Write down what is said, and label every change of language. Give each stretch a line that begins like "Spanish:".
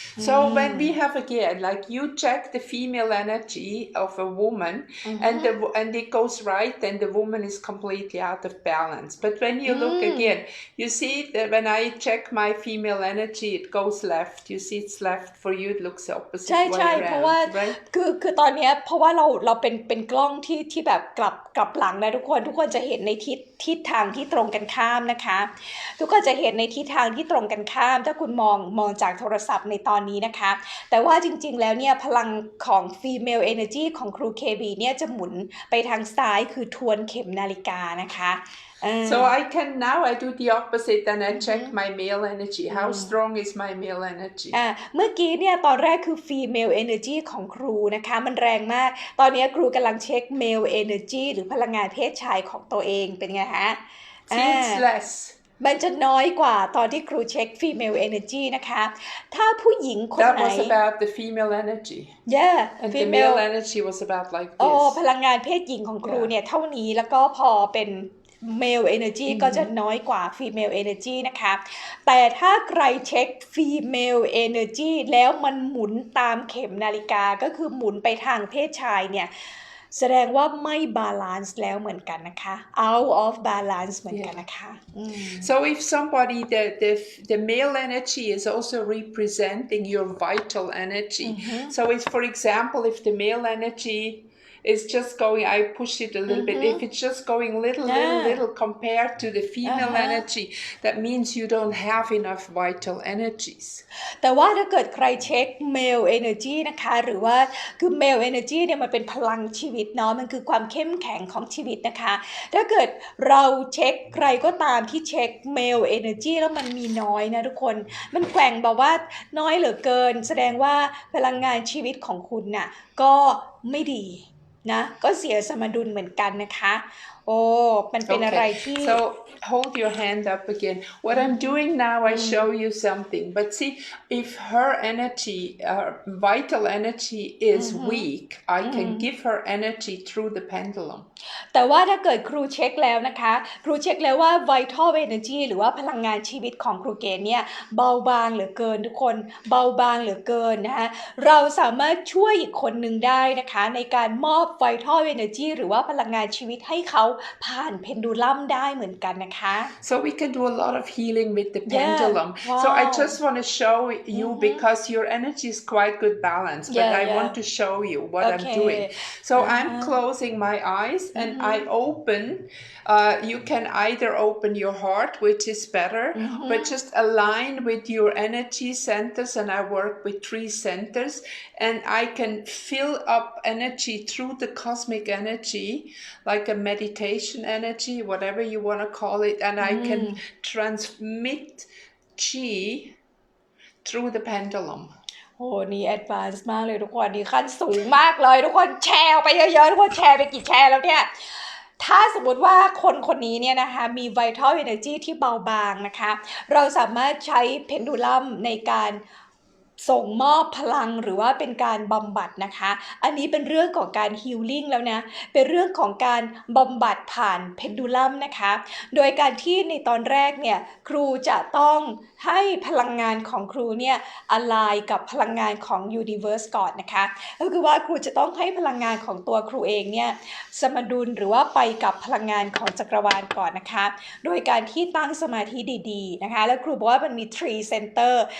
English: So when we have again, like you check the female energy of a woman and it goes right, then the woman is completely out of balance. But when you look again, you see that when I check my female energy, it goes left. You see it's left for you, it looks the opposite
Thai: ใช่
English: way
Thai: ใช่
English: around,
Thai: เพราะว่า
English: right?
Thai: คือตอนนี้เพราะว่าเราเป็นกล้องที่แบบกลับหลังนะทุกคนจะเห็นในทิศทางที่ตรงกันข้ามนะคะทุกคนจะเห็นในทิศทางที่ตรงกันข้ามถ้าคุณมองจากโทรศัพท์ในตอนนี้นะคะแต่ว่าจริงๆแล้วเนี่ยพลังของ female energy ของครู KB เนี่ยจะหมุนไปทางซ้ายคือทวนเข็มนาฬิกานะคะ
English: So I do the opposite and I check my male energy. How strong is my male energy?
Thai: เมื่อกี้เนี่ยตอนแรกคือ female energy ของครูนะคะมันแรงมากตอนนี้ครูกำลังเช็ค male energy หรือพลังงานเพศชายของตัวเองเป็นไงฮะ
English: It's less.
Thai: มันจะน้อยกว่าตอนที่ครูเช็ค female energy นะคะถ้าผู้หญิงคนไหน
English: That was about the female energy. Yeah, and female. the male energy was about like this.
Thai: พลังงานเพศหญิงของครูเนี่ยเท่านี้แล้วก็พอเป็น male energy ก็จะน้อยกว่า female energy นะคะแต่ถ้าใครเช็ค female energy แล้วมันหมุนตามเข็มนาฬิกาก็คือหมุนไปทางเพศชายเนี่ยแสดงว่าไม่บาลานซ์แล้วเหมือนกันนะคะ
English: out of balance
Thai: เหมือนกันนะคะ
English: So if somebody the male energy is also representing your vital energy. So if for example if the male energy is just going, I push it a little bit. If it's just going little compared to the female energy, that means you don't have enough vital energies.
Thai: แต่ว่าถ้าเกิดใครเช็ค male energy นะคะหรือว่าคือ male energy เนี่ยมันเป็นพลังชีวิตเนาะมันคือความเข้มแข็งของชีวิตนะคะถ้าเกิดเราเช็คใครก็ตามที่เช็ค male energy แล้วมันมีน้อยนะทุกคนมันแกว่งแบบว่าน้อยเหลือเกินแสดงว่าพลังงานชีวิตของคุณน่ะก็ไม่ดีนะก็เสียสมดุลเหมือนกันนะคะมันเป็นอะไรที่
English: So hold your hand up again. What I'm doing now, I show you something. But see, if her energy, vital energy is weak, I can give her energy through the pendulum.
Thai: แต่ว่าถ้าเกิดครูเช็คแล้วนะคะครูเช็คแล้วว่า vital energy หรือว่าพลังงานชีวิตของครูเกณฑ์เนี่ยเบาบางเหลือเกินทุกคนเบาบางเหลือเกินนะคะเราสามารถช่วยอีกคนหนึ่งได้นะคะในการมอบ vital energy หรือว่าพลังงานชีวิตให้เขาผ่านเพนดูลัมได้เหมือนกันนะคะ
English: So we can do a lot of healing with the pendulum. Wow. So I just want to show you because your energy is quite good balance, but I want to show you what I'm doing. So I'm closing my eyes and I open. You can either open your heart, which is better, but just align with your energy centers, and I work with 3 centers, and I can fill up energy through the cosmic energy like a meditation. meditation energy, whatever you want to call it, and I can transmit chi through the pendulum.
Thai: โอ้นี่แอดวานซ์มากเลยทุกคนนี่ขั้นสูงมากเลยทุกคนแชร์ไปเยอะๆทุกคนแชร์ไปกี่แชร์แล้วเนี่ยถ้าสมมติว่าคนนี้เนี่ยนะคะมี vital energy ที่เบาบางนะคะเราสามารถใช้เพนดูลัมในการ ส่งมอบพลังหรือว่าเป็นการบำบัดนะคะอันนี้เป็นเรื่องของการฮีลลิ่งแล้วนะเป็นเรื่องของการบำบัดผ่านเพนดูลัมนะคะโดยการที่ในตอนแรกเนี่ยครูจะต้องให้พลังงานของครูเนี่ยอะไลน์กับพลังงานของยูนิเวอร์สก่อนนะคะก็คือว่าครูจะต้องให้พลังงานของตัวครูเองเนี่ยสมดุลหรือว่าไปกับพลังงานของจักรวาลก่อนนะคะโดยการที่ตั้งสมาธิดีๆนะคะแล้วครูบอกว่ามันมี3 center